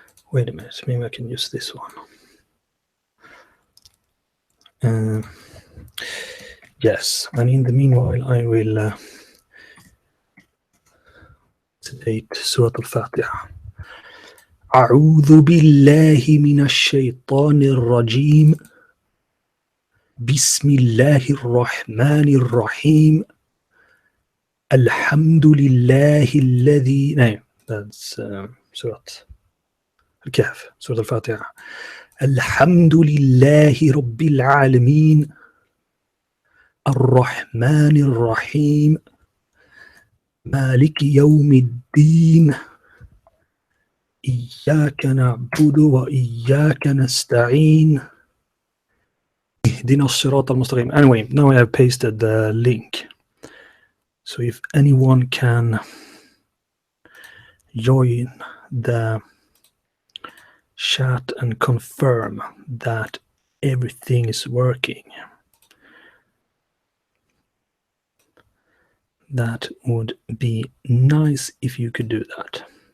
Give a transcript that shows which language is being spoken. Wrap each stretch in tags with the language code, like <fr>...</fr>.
<en>Wait a minute, maybe I can use this one. Yes, and in the meanwhile I will citate Surah Al-Fatiha.</en> <ar>أعوذ بالله من الشيطان الرجيم بسم الله الرحمن الرحيم الحمد لله الذي</ar> <en>no, that's Surah Al-Kahf, Surah Al-Fatiha.</en> <ar>الحمد لله رب العالمين الرحمن الرحيم مالك يوم الدين إياك نعبد وإياك نستعين اهدنا الصراط المستقيم.</ar> <en>Anyway, now I have pasted the link. So if anyone can join the chat and confirm that everything is working, that would be nice if you could do that.</en>